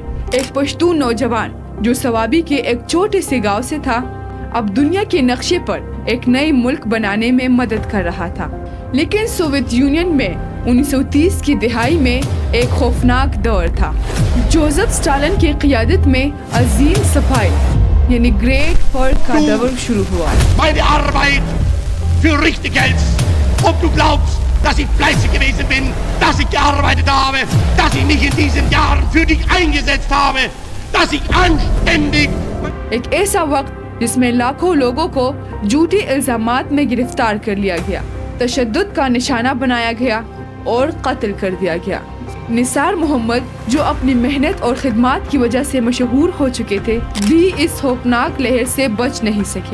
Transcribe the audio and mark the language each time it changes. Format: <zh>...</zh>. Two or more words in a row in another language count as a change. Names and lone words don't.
<ur>ایک پشتون نوجوان جو سوابی کے ایک چھوٹے سے گاؤں سے تھا، اب دنیا کے نقشے پر ایک نئے ملک بنانے میں مدد کر رہا تھا۔ لیکن سوویت یونین میں 1930 کی دہائی میں ایک خوفناک دور تھا۔ جوزف اسٹالن کی قیادت میں عظیم صفائی یعنی گریٹ فرق کا دور شروع ہوا۔</ur> <de>Meine Arbeit für richtig hältst, ob du glaubst, dass ich fleißig gewesen bin, dass ich gearbeitet habe, dass ich mich in diesen Jahren für dich eingesetzt habe, dass ich anständig...</de> <ur>ایک ایسا وقت جس میں لاکھوں لوگوں کو جھوٹے الزامات میں گرفتار کر لیا گیا، تشدد کا نشانہ بنایا گیا اور قتل کر دیا گیا۔ نثار محمد جو اپنی محنت اور خدمات کی وجہ سے مشہور ہو چکے تھے، بھی اس خوفناک لہر سے بچ نہیں سکے۔</ur>